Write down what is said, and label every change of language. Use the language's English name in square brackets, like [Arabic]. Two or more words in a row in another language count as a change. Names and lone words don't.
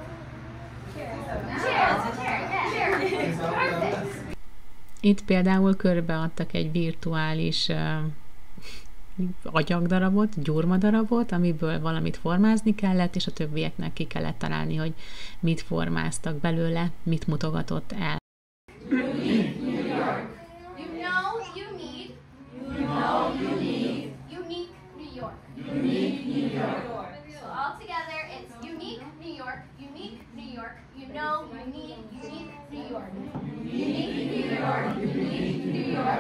[English] Cheers. Perfect. [Hungarian] Itt például körbeadtak egy virtuális agyagdarabot, gyurmadarabot, amiből valamit formázni kellett, és a többieknek ki kellett találni, hogy mit formáztak belőle, mit mutogatott el. [English] You know you need unique New York. Unique New York. So all together, it's unique New York, unique New York. You know you need unique New York. Unique New York, unique New York.